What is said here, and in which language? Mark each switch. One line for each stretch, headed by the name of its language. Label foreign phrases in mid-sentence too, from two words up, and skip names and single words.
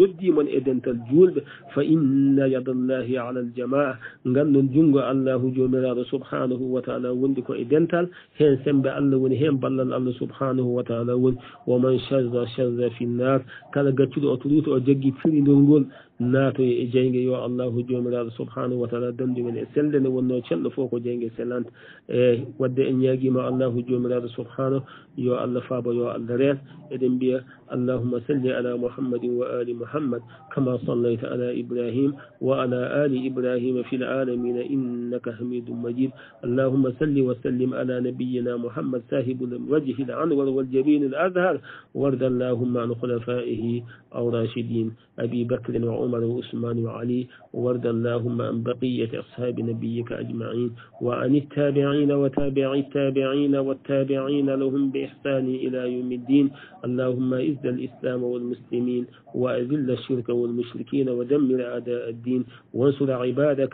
Fula: noddimon e dental julɓe
Arabic: فإن يد الله على الجماعة
Fula: gandon junggo allahu jomiraɗo
Arabic: سبحانه وتعالى
Fula: wondi ko e dental hen sembe allah woni hen ballal allah
Arabic: سبحانه وتعالى
Fula: woni
Arabic: ومن شذ في النار
Fula: kala gaccuɗo o to ruuto o jaggi firidol ngol naato e jeyge yo allahu jomiraɗo
Arabic: سبحانه وتعالى
Fula: dandumen e selde nde wonno celɗo fof ko jeyge sellante e wadde en ñaguima allahu jomiraɗo subhanahu yo allah faabo yo allah reen eɗen mbiya
Arabic: اللهم صل على محمد وعلى آل محمد كما صليت على إبراهيم وعلى آل إبراهيم في العالمين إنك حميد مجيد اللهم صل وسلم على نبينا محمد صاحب الوجه الأنور والجبين الأزهر وارض اللهم عن خلفائه أو راشدين أبي بكر و عمر وعثمان وعلي وارض اللهم عن بقية أصحاب نبيك أجمعين وعن التابعين وتابعي التابعين والتابعين لهم بإحسان إلى يوم الدين اللهم إذ الإسلام والمسلمين وأذل الشرك والمشركين ودمر أعداء الدين وانصر عبادك